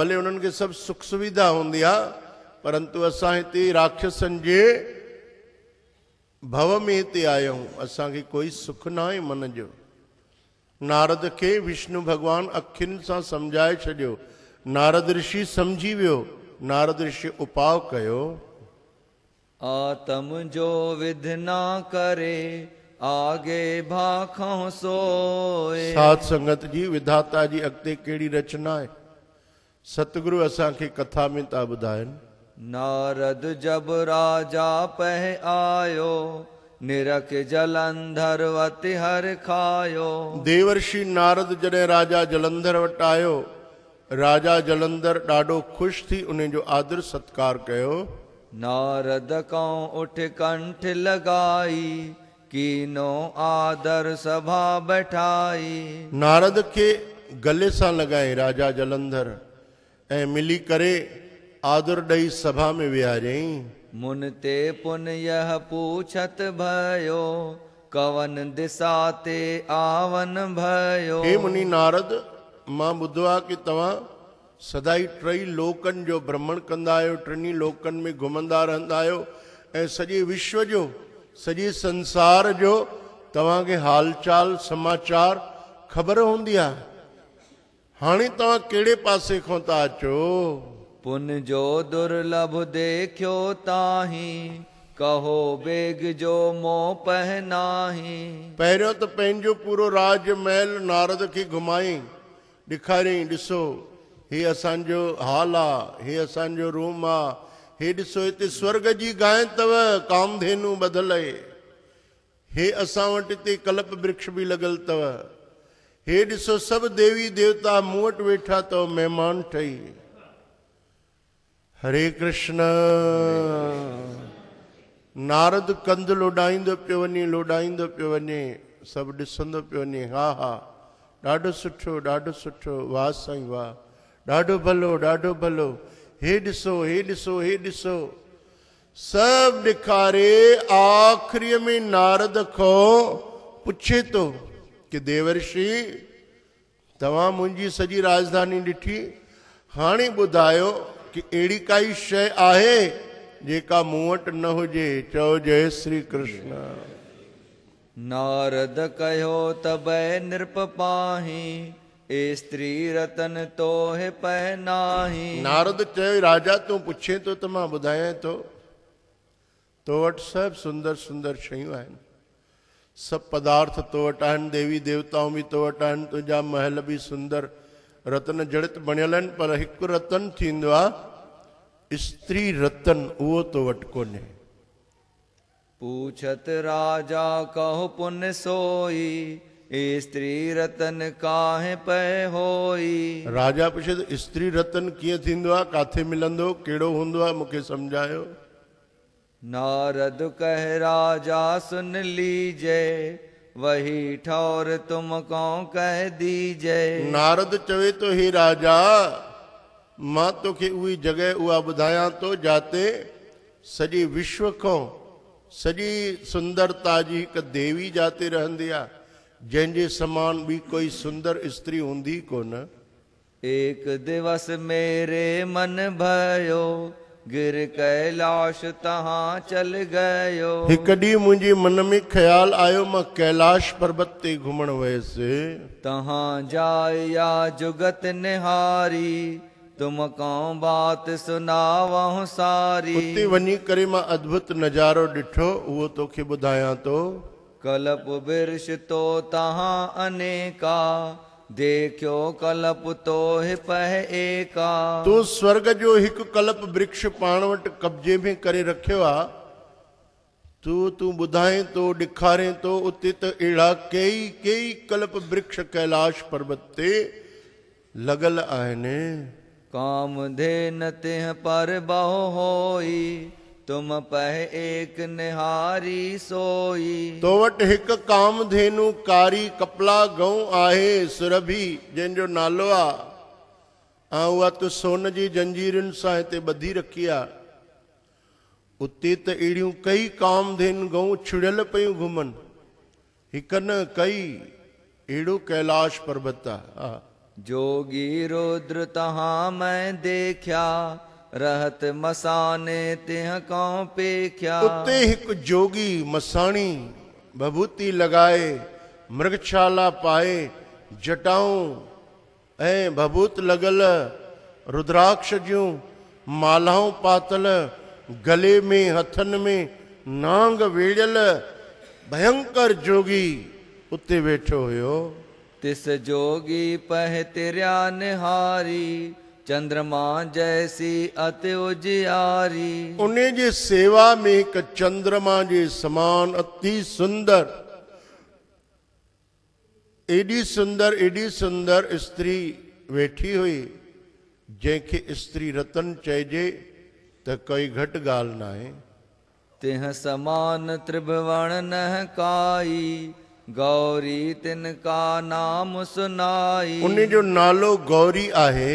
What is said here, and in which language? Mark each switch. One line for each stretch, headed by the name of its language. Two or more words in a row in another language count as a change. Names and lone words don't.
Sindhi: भले उन्हनि खे सभु सुख सुविधा हूंदी आहे, परंतु असां हिते राक्षसनि जे भव में हिते आहियूं। असांखे कोई सुख न आहे मन जो। नारद खे विष्णु भगवान अखियुनि सां सम्झाए छॾियो। नारद ऋषि समझी वियो। नारद ऋषि उपाव कयो।
Hindi: आत्म जो विध ना करे आगे भाखों सोए।
Sindhi: साध संगत जी विधाता जी अॻिते कहिड़ी रचना आहे। सतगुरु असांखे कथा में था ॿुधाइनि।
Hindi: नारद जब राजा पह आयो निरख जलंधर वति हर खायो।
Sindhi: देवर्षि नारद जॾहिं राजा जलंधर वटि आयो, राजा जलंधर ॾाढो ख़ुशि थी उन जो आदर सत्कार कयो।
Hindi: नारद कौं उठ कंठ लगाई कीनो आदर सभा बैठाई।
Sindhi: नारद खे गले सां लॻाए राजा जलंधर ऐं मिली करे आदर ॾेई सभा में विहारियईं।
Hindi: मुन ते पुन यह पूछत भयो कवन दिशा ते आवन भयो।
Sindhi: हे मुनि नारद, मां ॿुधो आहे कि तव्हां सदाई टई लोकनि जो भ्रमण कंदा आहियो, टिनी लोकनि में घुमंदा रहंदा आहियो ऐं सॼे विश्व जो, सॼे संसार जो तव्हांखे हालचाल समाचार ख़बर हूंदी आहे। हाणे तव्हां कहिड़े पासे खां था अचो?
Hindi: पुन जो दुर्लभ देखियो ताही कहो बेग जो मोह पहनाही।
Sindhi: पहिरियों त पंहिंजो पूरो राजमहल नारद खे घुमाईं, ॾेखारियईं, ॾिसो हे असांजो हाल आहे, हे असांजो रूम आहे, हे ॾिसो हिते स्वर्ग जी गांइ अथव, कामधेनु ॿधल आहे, हे असां वटि हिते कल्प वृक्ष बि लॻल अथव, हे ॾिसो सभु देवी देवता मूं वटि वेठा अथव महिमान ठही। हरे कृष्ण। नारद कंध लोॾाईंदो पियो वञे, लोॾाईंदो पियो वञे, सभु ॾिसंदो पियो वञे। हा हा, ॾाढो सुठो, ॾाढो सुठो, वाह साईं वाह, ॾाढो भलो, ॾाढो भलो, हे ॾिसो, हे ॾिसो, हे ॾिसो, सभु ॾेखारे आख़िरीअ में नारद खां पुछे थो कि देवर्षि तव्हां मुंहिंजी सॼी राजधानी ॾिठी, हाणे ॿुधायो कि अहिड़ी काई शइ आहे जेका मूं वटि न हुजे। चओ जय श्री कृष्ण।
Hindi: नारद कहो तबै नृप पाही ए स्त्री रतन तोहे पहनाही।
Sindhi: नारद चयो राजा तूं पुछे थो त मां ॿुधायां थो, तो वटि सभु सुंदर सुंदर शयूं आहिनि, सभु पदार्थ तो वटि आहिनि, देवी देवताऊं बि तो वटि आहिनि, तुंहिंजा महल बि सुंदर रतन जड़ित बणियल आहिनि, पर हिकु रतन थींदो आहे स्त्री रतन, उहो तो वटि कोन्हे।
Hindi: पूछत राजा कहो पुन सोई ए स्त्री रतन काहे पै होई।
Sindhi: राजा पुछे त स्त्री रतन कीअं थींदो आहे, काथे मिलंदो, कहिड़ो हूंदो आहे, मूंखे सम्झायो।
Hindi: नारद कह राजा सुन लीजे वही ठौर तुम को कह दीजे।
Sindhi: नारद चवे तो हे राजा, मां तोखे उही जॻह उहा ॿुधायां थो जाते सॼे विश्व खां सॼी सुंदरता जी हिकु देवी जाते रहंदी आहे, जंहिंजे समान ॿी कोई सुंदर स्त्री हूंदी कोन।
Hindi: एक दिवस मेरे मन भयो गिर कैलाश तहां चल गयो।
Sindhi: हिकु ॾींहुं मुंहिंजे मन में ख़्याल आयो, मां कैलाश पर्वत ते घुमण वयुसि।
Hindi: तहां जाय या जुगत निहारी तुम कौं बात सुनावहु सारी।
Sindhi: उते वञी करे मां अद्भुत नज़ारो ॾिठो, उहो तोखे ॿुधायां थो।
Hindi: कलप वृक्ष तो तहां अनेका देखियो कलप तो पह एका।
Sindhi: तो स्वर्ग जो हिकु कल्प वृक्ष पाण वटि कब्जे में करे रखियो आहे, तूं ॿुधाए तो, ॾेखारे तो, उते त अहिड़ा कई कल्प वृक्ष कैलाश पर्वत ते लॻल आहिनि।
Hindi: कामधेन तिह पर बहु होई तुम पह एक निहारी सोई।
Sindhi: तो वटि हिकु कामधेनु कारी कपला गऊं आहे सुरभि, जंहिंजो नालो आहे, ऐं उहा त सोन जी जंजीरुनि सां हिते ॿधी रखी आहे। उते त अहिड़ियूं कई कामधेनु गऊं छिड़ियल पियूं घुमनि, हिकु न कई, अहिड़ो कैलाश पर्वत आहे।
Hindi: जोगी रुद्र तहां मैं देखिया रहत मसाने तिह कौं पेख्या।
Sindhi: उते हिकु जोगी मसाणी भभूति लॻाए, मृगशाला पाए, जटाऊं ऐं भभूत लॻल रुद्राक्ष जूं मालाऊं पातल, गले में हथन में नांग वेड़ियल, भयंकर जोगी उते वेठो हुयो।
Hindi: तिस जोगी पह तिरिया निहारी, चंद्रमा जैसी अति उजियारी।
Sindhi: उन्हें जे सेवा में एक चंद्रमा जे समान अति सुंदर, एडी सुंदर स्त्री वेठी हुई, जैके स्त्री रतन चइजे त कोई घट गाल ना है।
Hindi: तिह समान त्रिभुवन नह काई, गौरी तिनका नाम सुनाई।
Sindhi: उन्हें जो नालो गौरी आहे।